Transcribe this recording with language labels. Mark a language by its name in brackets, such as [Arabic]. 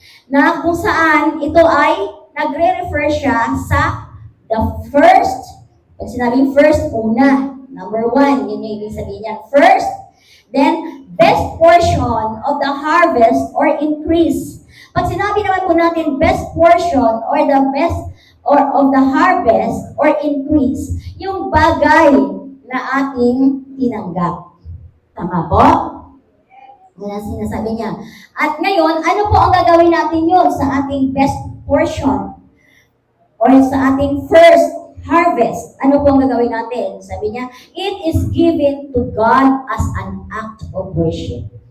[Filipino] Na kung saan ito ay nagre-refer siya sa the first, pag sinabing first, una, number one, yun yung ibig sabihin niya. [English] First, then best portion of the harvest or increase. [Filipino] Pag sinabi naman po natin [English] best portion or the best or of the harvest or increase, [Filipino] yung bagay na ating tinanggap. Tama po? Yan ang sinasabi niya. At ngayon, ano po ang gagawin natin yun sa ating best portion? Or sa ating first harvest? Ano po ang gagawin natin? Sabi niya, [English] it is given to God as an act of worship.